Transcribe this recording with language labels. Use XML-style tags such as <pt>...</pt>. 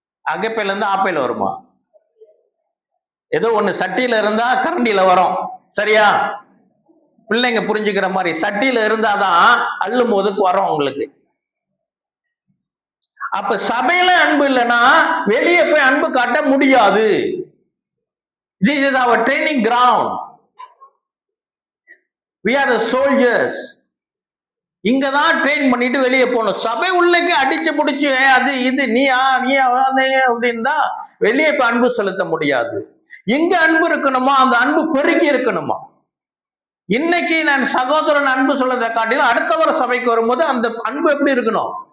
<ta>அகப்பையில இருந்தா ஆப்பையில வருமா? ஏதோ ஒண்ணு சட்டியில இருந்தா கரண்டியில வரும். சரியா? பிள்ளைங்க புரிஞ்சுக்கிற மாதிரி, சட்டியில இருந்தாதான் அள்ளும் போதுக்கு வரும் உங்களுக்கு. அப்ப சபையில அன்பு இல்லைன்னா வெளியே போய் அன்பு காட்ட முடியாது.</ta> <en>This is our training ground. We are the soldiers.</en> <ta>இங்கதான் ட்ரெயின் பண்ணிட்டு வெளியே போகணும். சபை உள்ளக்கு அடிச்சு பிடிச்சு அது இது நீயா அப்படின்னு தான் வெளியே இப்ப அன்பு செலுத்த முடியாது. எங்க அன்பு இருக்கணுமா அந்த அன்பு பெருகி இருக்கணுமா. இன்னைக்கு நான் சகோதரன் அன்பு சொல்லதை காட்டிலும் அடுத்த வார சபைக்கு வரும்போது அந்த அன்பு எப்படி இருக்கணும்?</ta>